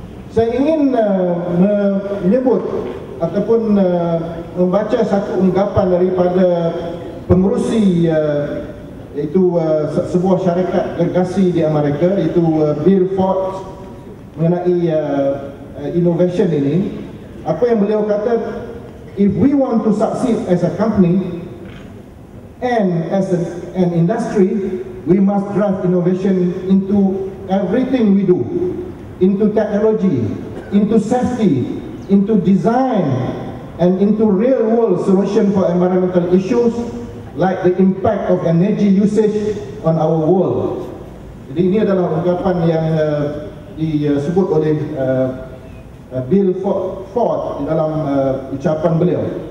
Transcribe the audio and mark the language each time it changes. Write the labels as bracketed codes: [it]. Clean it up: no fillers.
[ms] Saya ingin menyebut ataupun membaca satu ungkapan daripada pengerusi iaitu sebuah syarikat gergasi di Amerika, iaitu Bill Ford, mengenai innovation ini. Apa yang beliau kata, [en] if we want to succeed as a company and as an industry, we must drive innovation into everything we do, into technology, into safety, into design, and into real-world solution for environmental issues like the impact of energy usage on our world. [ms] Jadi ini adalah ungkapan yang disebut oleh Bill Ford di dalam ucapan beliau.